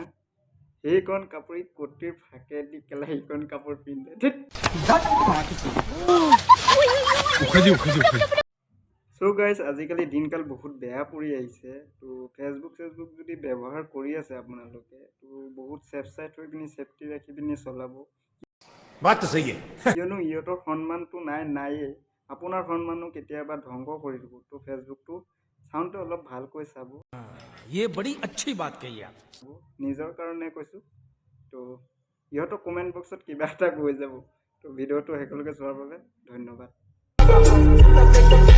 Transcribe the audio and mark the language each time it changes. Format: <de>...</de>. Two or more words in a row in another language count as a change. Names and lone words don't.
<as>সেইখন কাপোৰ কটিৰ ফাকে দি কেলা সেইখন কাপোৰ পিন্ধে।</as> <en>so guys</en> <as>আজিকালি দিনকাল বহুত বেয়া পৰি আহিছে। তো ফেচবুক যদি ব্যৱহাৰ কৰি আছে আপোনালোকে, তো বহুত</as> <en>safe side</en> <as>হৈ পিনি ছেফটি ৰাখি পিনি চলাব।</as> <hi>बात तो सही है।</hi> <as>কিয়নো ইহঁতৰ সন্মানটো নায়েই, আপোনাৰ সন্মানো কেতিয়াবা ধ্বংস কৰি দিব। তো ফেচবুকটো চাওঁতে অলপ ভালকৈ চাব।</as> <hi>ये बड़ी अच्छी बात कही आप।</hi> <as>নিজৰ কাৰণে কৈছোঁ। তো ইহঁতৰ কমেণ্ট বক্সত কিবা এটা কৈ যাব। তো ভিডিঅ'টো শেষলৈকে চোৱাৰ বাবে ধন্যবাদ।</as>